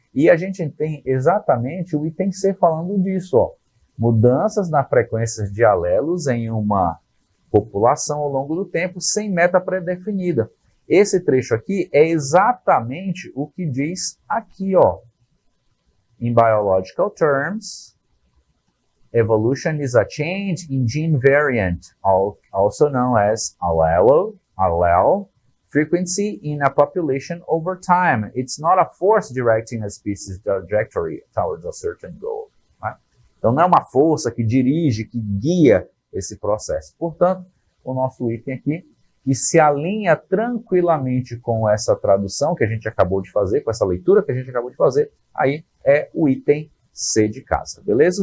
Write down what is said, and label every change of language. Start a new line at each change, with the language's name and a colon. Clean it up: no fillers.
Portuguese: E a gente tem exatamente o item C falando disso, ó. Mudanças na frequência de alelos em uma população ao longo do tempo sem meta pré-definida. Esse trecho aqui é exatamente o que diz aqui, ó.
English: In biological terms, evolution is a change in gene variant, also known as allele frequency in a population over time. It's not a force directing a species trajectory towards a certain goal.
Portuguese: Né? Então, não é uma força que dirige, que guia esse processo. Portanto, o nosso item aqui, que se alinha tranquilamente com essa tradução que a gente acabou de fazer, com essa leitura que a gente acabou de fazer, aí é o item C de casa. Beleza?